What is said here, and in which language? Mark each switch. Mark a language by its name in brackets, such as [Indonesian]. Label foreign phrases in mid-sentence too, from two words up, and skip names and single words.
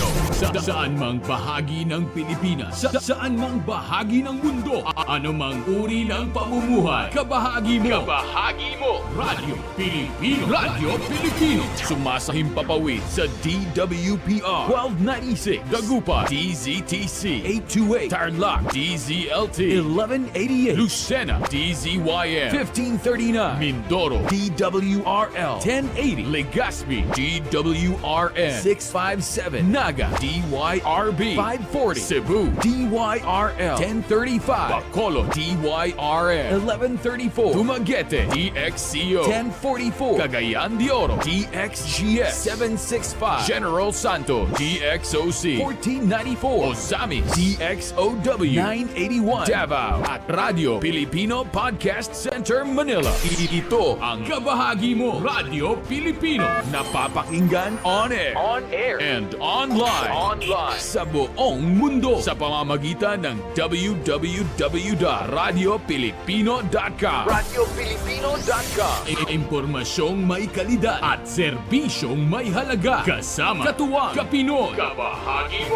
[Filipino] Saan mang bahagi ng Pilipinas, saan mang bahagi ng mundo, ano mang uri ng pamumuhay, kabahagi mo. Kabahagi mo. Radyo Pilipino. Radyo Pilipino. Sumasahimpapawid sa DWPR 1296 Dagupan, DZTC 828 Tarlac, DZLT 1188 Lucena, DZYN 1539 Mindoro, DWRL 1080 Legazpi, DWRN 657 Naga, DYRB 540 Cebu, DYRL 1035 Bacolod, DYRN 1134 Dumaguete, DXCO 1044 Cagayan de Oro, DXGS 765 General Santos, DXOC 1494 Ozamis, DXOW 981 Davao at Radyo Pilipino Podcast Center Manila. Ito ang kabahagi mo, Radyo Pilipino, napapakinggan [English] on air, and online [Filipino] sa buong mundo sa pamamagitan ng www.radiopilipino.com. RadyoPilipino.com. Impormasyong may kalidad at serbisyong may halaga. Kasama katuwang Kapinoy. Kabahagi mo.